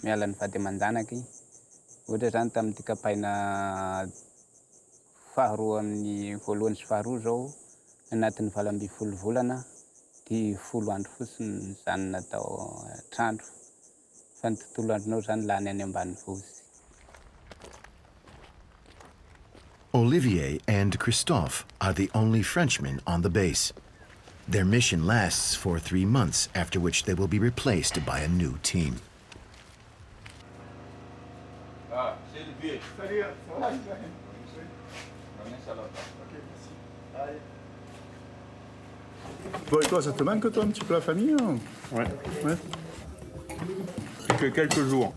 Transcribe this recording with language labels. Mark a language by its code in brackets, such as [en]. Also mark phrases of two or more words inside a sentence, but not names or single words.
[mg] miala ny vady aman-janaka. Ohatra zany tamin'ny ty kapaina faharoa amin'ny voalohany sy faharoa zao, anatin'ny 12 volana, ty 10 andro fotsiny zany natao trandro. Fa ny tontolo andronao zany lany any ambanivohitsy. [en] Olivier and Christophe are the only Frenchmen on the base. Their mission lasts for 3 months, after which they will be replaced by a new team. [fr] Bon, et toi, ça te manque, toi, un petit peu la famille, hein? Ouais. Ouais. Que quelques jours.